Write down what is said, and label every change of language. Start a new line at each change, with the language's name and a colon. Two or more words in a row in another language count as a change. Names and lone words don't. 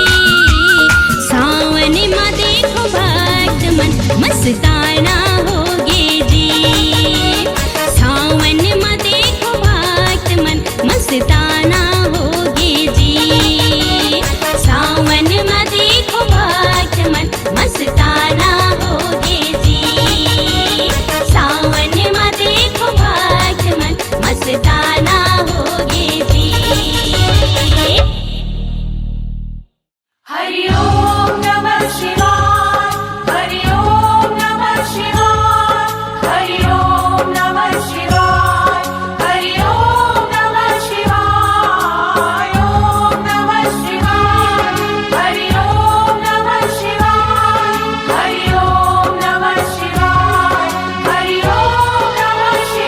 Chhattisgarhi: सावन में देखो भक्त मन मस्ताना होगे जी, सावन में देखो भक्त मन मस्ताना होगे जी। सावन में देखो भक्त मन मस्ताना होगे जी, सावन में देखो भक्त मन मस्ताना होगे जी।
Sanskrit: हरि ओम नमः शिवाय, हरि ओम नमः शिवाय, हरि ओम नमः शिवाय, हरि ओम नमः शिवाय, ओम नमः शिवाय, हरि ओम नमः शिवाय, हरि ओम नमः शिवाय, हरि ओम नमः